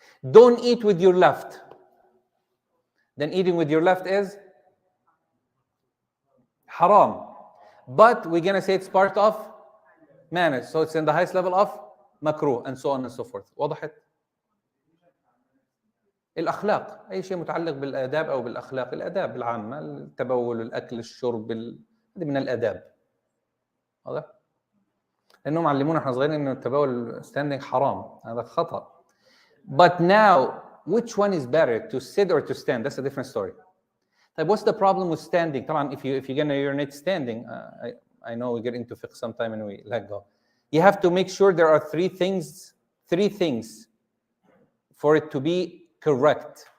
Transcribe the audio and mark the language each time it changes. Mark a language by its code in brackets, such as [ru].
[en] Don't eat with your left. Then eating with your left is haram. But we're going to say it's part of manners. So it's in the highest level of makruh, and so on and so forth. [ar] وضحت؟ الأخلاق. أي شيء متعلق بالآداب أو بالأخلاق. الآداب العامة، التبول، الأكل، الشرب، هذه من الآداب. واضح؟ لأنهم علمونا احنا صغيرين إنه التبول [en] standing [ar] حرام. هذا خطأ. [en] But now, which one is better, to sit or to stand? That's a different story. Like, what's the problem with standing? [ar] طبعا, [en] if you're going to urinate standing, I know we get into fiqh sometime and we let go. You have to make sure there are three things for it to be correct.